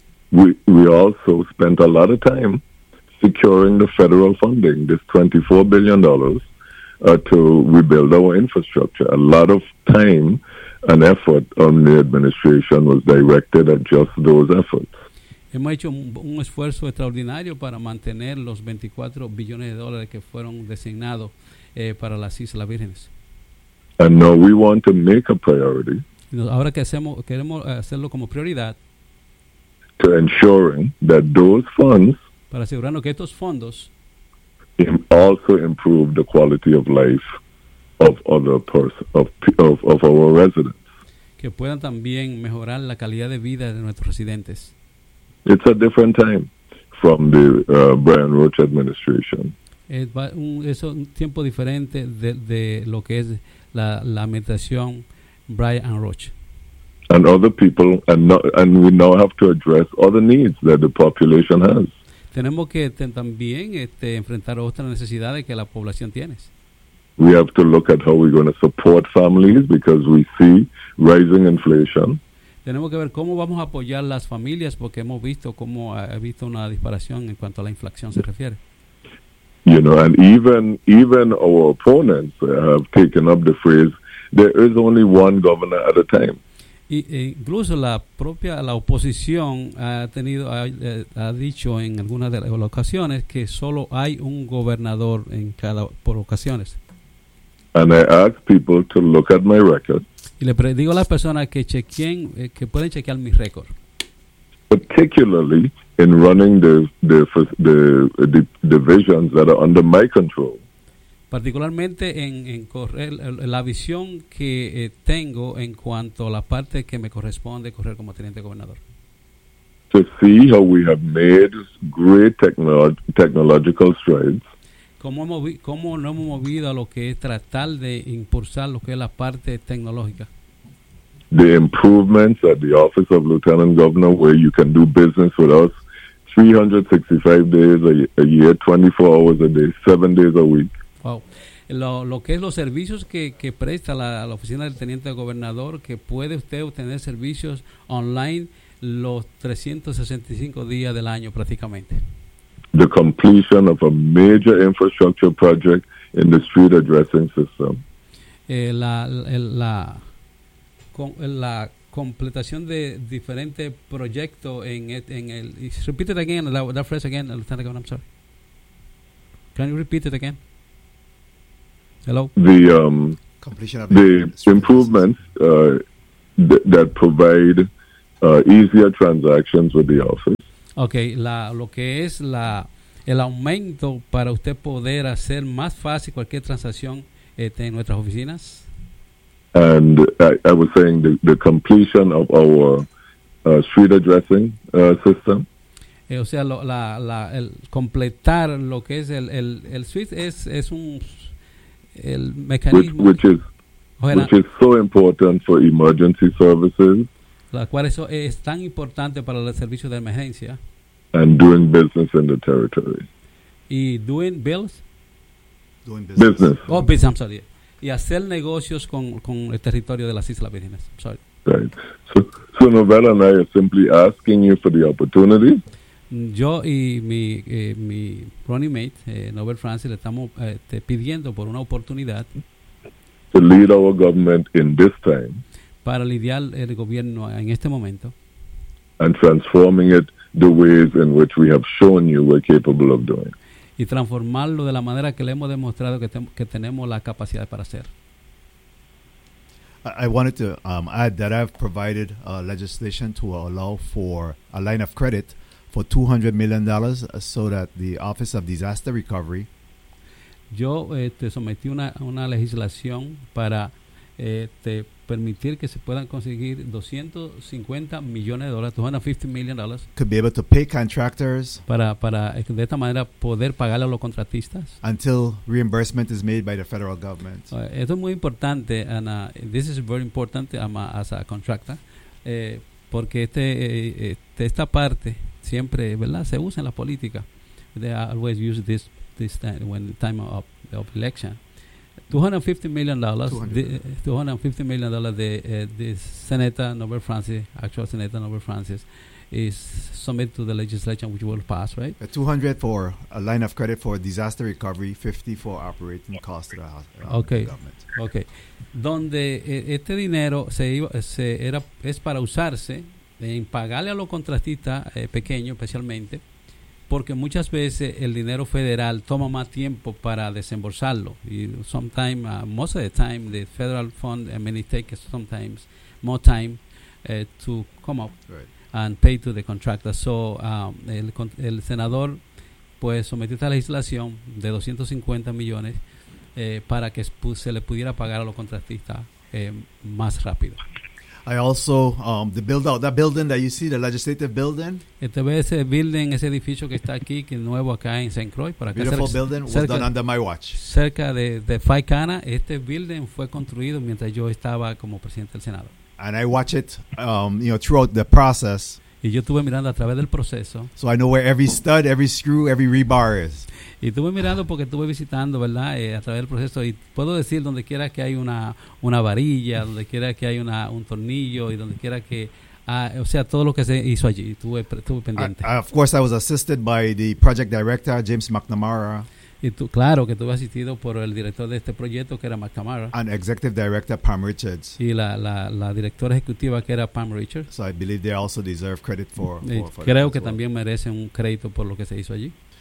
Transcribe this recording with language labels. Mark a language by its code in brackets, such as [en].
[en] We also spent a lot of time securing the federal funding, this $24 billion, to rebuild our infrastructure. A lot of time and effort on the administration was directed at just those efforts. [es] Hemos hecho un esfuerzo extraordinario para mantener los 24 billones de dólares que fueron designados para las Islas Vírgenes. [en] And now we want to make a priority. [es] Ahora queremos hacerlo como prioridad. [en] To ensuring that those funds. [es] Para asegurarnos que estos fondos. [en] Also improve the quality of life of other persons, of our residents. [es] Que puedan también mejorar la calidad de vida de nuestros residentes. [en] It's a different time from the Brian Roach administration. [es] Es un tiempo diferente de lo que es la administración Brian Roach. [en] And other people, and we now have to address other needs that the population has. [es] Tenemos que también enfrentar otras necesidades que la población tiene. [en] We have to look at how we're going to support families because we see rising inflation. [es] Tenemos que ver cómo vamos a apoyar las familias porque hemos visto cómo ha visto una disparación en cuanto a la inflación se refiere. [en] You know, and even our opponents have taken up the phrase, there is only one governor at a time. [es] Y incluso la oposición ha dicho en algunas de las ocasiones que solo hay un gobernador en cada por ocasiones. [en] And I ask people to look at my record. [es] Y le digo a las personas que chequen, que pueden chequear mi récord. [en] Particularly in running the divisions that are under my control. [es] Particularmente en correr la visión que tengo en cuanto a la parte que me corresponde correr como teniente gobernador. [en] To see how we have made great technological strides. [es] Cómo nos hemos movido a lo que es tratar de impulsar lo que es la parte tecnológica. [en] The improvements at the Office of Lieutenant Governor, where you can do business with us 365 days a year, 24 hours a day, 7 days a week. Wow. [es] Lo que es los servicios que presta la oficina del Teniente Gobernador, que puede usted obtener servicios online los 365 días del año prácticamente. [en] The completion of a major infrastructure project in the street addressing system. [es] La completación de diferentes proyectos en el. [en] Repeat it again, that phrase again, Lieutenant Governor, I'm sorry. Can you repeat it again? Hello? The improvements that provide easier transactions with the office. [es] Okay, lo que es la el aumento para usted poder hacer más fácil cualquier transacción en nuestras oficinas. [en] And I was saying the completion of our street addressing system. [es] O sea, el completar lo que es el suite es un el mecanismo. [en] Which is so important for emergency services. [es] La cual es tan importante para los servicios de emergencia. [en] And doing business in the territory. Y doing bills? Doing business. Oh, business, I'm sorry. [es] Y hacer negocios con el territorio de las Islas Vírgenes. [en] Sorry. Right. So Novella and I are simply asking you for the opportunity. [es] Yo y mi running mate, Nobel Francis, le estamos pidiendo por una oportunidad. [en] To lead our government in this time. [es] Para lidiar el gobierno en este momento. [en] And transforming it the ways in which we have shown you we're capable of doing. [es] Y transformarlo de la manera que le hemos demostrado que tenemos la capacidad para hacer. [en] I wanted to add that I've provided legislation to allow for a line of credit for $200 million so that the Office of Disaster Recovery. [es] Yo sometí una legislación para permitir que se puedan conseguir 250 millones de dólares, [en] $250 million, could be able to pay contractors [es] para de esta manera poder pagarle a los contratistas [en] until reimbursement is made by the federal government. [es] Esto es muy importante, Ana. [en] This is very important as a contractor, [es] porque esta parte siempre, ¿verdad?, se usa en la política. [en] They always use this time when the time of election. $250 million the Senator Nobel Francis, actual Senator Nobel Francis, is submitted to the legislation which will pass, right? $200 for a line of credit for disaster recovery, $50 for operating costs to the government. Okay. [es] Donde este dinero es para usarse en pagarle a los contratistas pequeños especialmente, porque muchas veces el dinero federal toma más tiempo para desembolsarlo. [en] Y sometimes, most of the time, the federal fund may take sometimes more time to come up right. And pay to the contractor. [es] So el senador pues sometió esta legislación de 250 millones para que se le pudiera pagar a los contratistas más rápido. [en] I also, the build-out, that building that you see, the legislative building. [es] Este ve ese building, ese edificio que está aquí, que es nuevo acá en St. Croix. Para [en] beautiful [es] acá [en] building, cerca, was done under my watch. [es] Cerca de Faycana, este building fue construido mientras yo estaba como presidente del Senado. [en] And I watch it, throughout the process. [es] Y yo estuve mirando a través del proceso. [en] So I know where every stud, every screw, every rebar is. [es] Y estuve mirando porque estuve visitando, ¿verdad? A través del proceso. Y puedo decir donde quiera que hay una varilla, donde quiera que hay un tornillo, y donde quiera que... o sea, todo lo que se hizo allí, estuve pendiente. [en] Of course, I was assisted by the project director, James McNamara. [es] Y tú, claro, que estuve asistido por el director de este proyecto, que era McNamara. [en] And executive director, Pam Richards. [es] Y la directora ejecutiva, que era Pam Richards. [en] So I believe they also deserve credit for [es] creo que también merecen un crédito por lo que se hizo allí.